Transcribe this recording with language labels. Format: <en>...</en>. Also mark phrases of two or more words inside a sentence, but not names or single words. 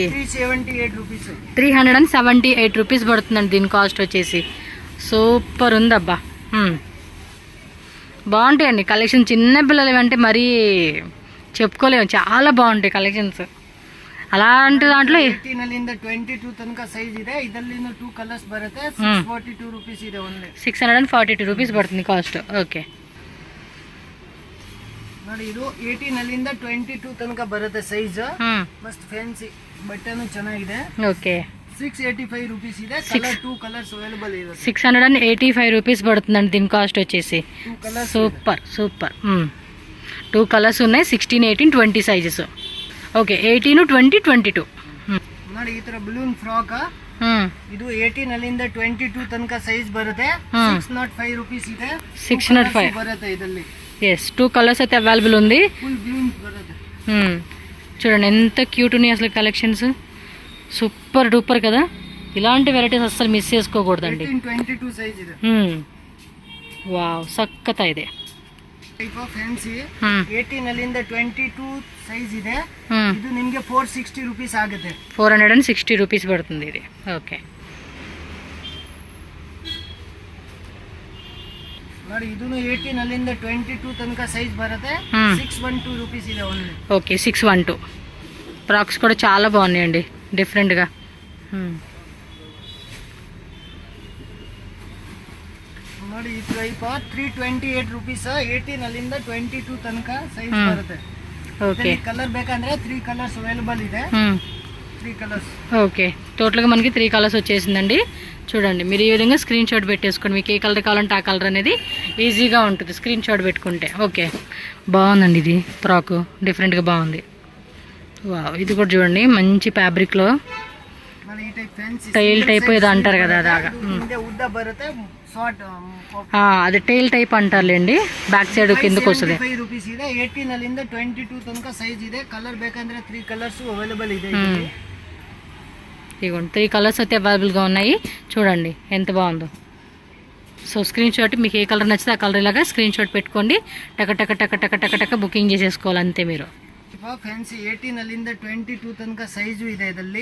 <te>378 రూపీస్. 378 రూపీస్ పడుతుందండి దీని కాస్ట్ వచ్చేసి. సూపర్ ఉందబ్బా. బాగుంటాయండి కలెక్షన్. చిన్న పిల్లలు అంటే మరీ చెప్పుకోలేము. చాలా బాగుంటాయి కలెక్షన్స్. అలాంటి దాంట్లో</te> <kn>18 ಅಲ್ಲಿಂದ 22 ತನಕ ಸೈಜ್ ಇದೆ. ಇದರಲ್ಲಿ 2 ಕಲರ್ಸ್ ಬರುತ್ತೆ. 642 ರೂಪೀಸ್ ಇದೆ ಓನ್ಲಿ.</kn> <te>642 రూపీస్ పడుతుంది కాస్ట్. ఓకే</te> <kn>ನೋಡಿ ಇದು 18 ಅಲ್ಲಿಂದ 22 ತನಕ ಬರುತ್ತೆ ಸೈಜ್. ಮಸ್ತ್ ಫ್ಯಾನ್ಸಿ ಬಟ್ಟೆನೂ ಚೆನ್ನಾಗಿದೆ.</kn> <te>ఓకే</te> <kn>685 ರೂಪೀಸ್ ಇದೆ. ಕಲರ್ 2</kn> <en>colors available</en> <kn>ಇದೆ.</kn> <te>685 రూపీస్ పడుతుందండి దీని కాస్ట్ వచ్చేసి. సూపర్ 2 కలర్స్ ఉన్నాయి. 16, 18, 20 సైజెస్. ఓకే 18, 20, 22.</te> <kn>ನೋಡಿ ಈ ತರ</kn> <en>balloon frock.</en> <kn>ಇದು 18 ಅಲ್ಲಿಂದ 22 ತನಕ ಸೈಜ್ ಬರುತ್ತೆ. 605 ರೂಪೀಸ್ ಇದೆ. 605 ಬರುತ್ತೆ ಇದರಲ್ಲಿ.</kn> <te>ఎస్ 2 కలర్స్ అయితే అవైలబుల్ ఉంది.</te> <en>full balloon బರುತ್ತೆ.</en> <te>చూడండి ఎంత క్యూట్ ఉన్నాయి అసలు కలెక్షన్స్.</te> <en>super duper</en> <te>కదా. ఇలాంటి వెరైటీస్ అస్సలు మిస్ చేసుకోకూడదండి.</te> <kn>22 సైజ్ ಇದೆ. వావ్ సక్కత ಇದೆ.</kn> <en>type of fancy</en> <kn>18 ಅಲ್ಲಿಂದ 22 సైజ్ ಇದೆ. ಇದು ನಿಮಗೆ 460 ರೂಪೀಸ್ ಆಗುತ್ತೆ.</kn> <te>460 రూపీస్ పడుతుంది ఇది. ఓకే</te> <kn>ನೋಡಿ ಇದನ್ನು 18 ಅಲ್ಲಿಂದ 22 ತನಕ సైజ్ బರುತ್ತೆ. 612 ರೂಪೀಸ್ ಇದೆ ఓన్లీ.</kn> <te>ఓకే 612. ఫ్రాక్స్ కూడా చాలా బాగున్నాయండి డిఫరెంట్గా.</te> <kn>ನೋಡಿ ಈ ಟೈಪ್ 328 rupees 18 ಅಲ್ಲಿಂದ 22 ತನಕ ಸೈಜ್ ಬರುತ್ತೆ.</kn> <te>ఓకే</te> <kn>కలర్ ಬೇಕಂದ್ರೆ 3</kn> <en>colors available</en> <kn>ಇದೆ. 3 కలర్స్.</kn> <te>ఓకే టోటల్గా మనకి 3 కలర్స్ వచ్చేసిందండి. చూడండి మీరు ఈ విధంగా</te> <en>screen shot</en> <te>పెట్టేసుకోండి. మీకు ఏ కలర్ కావాలంటే ఆ కలర్ అనేది ఈజీగా ఉంటుంది</te> <en>screen shot</en> <te>పెట్టుకుంటే. ఓకే బాగుందండి ఇది ఫ్రాకు, డిఫరెంట్గా బాగుంది. వావ్ ఇది కూడా చూడండి మంచి ఫ్యాబ్రిక్లో</te> <en>tail type</en> <te>ఏదో అంటారు కదా అదాగా. అది</te> <en>tail type</en> <te>అంటారులేండి.</te> <en>back side</en> <te>కిందకు వస్తుంది.</te> <kn>18 ಅಲ್ಲಿಂದ 22 ತನಕ ಸೈಜ್ ಇದೆ. కలర్ ಬೇಕಂದ್ರೆ 3</kn> <en>colors available</en> <kn>ಇದೆ.</kn> <te>ఇదిగోండి 3 కలర్స్ అయితే అవైలబుల్గా ఉన్నాయి. చూడండి ఎంత బాగుందో. సో</te> <en>screen shot</en> <te>మీకు ఏ కలర్ నచ్చితే ఆ కలర్ ఇలాగా</te> <en>screen shot</en> <te>పెట్టుకోండి. టక టక టక టక టక టక బుకింగ్ చేసేసుకోవాలి అంతే మీరు.</te> <kn>ಫ್ಯಾನ್ಸಿ 18 ಅಲ್ಲಿಂದ 22 ತನಕ ಸೈಜು ಇದೆ ಇದರಲ್ಲಿ.</kn>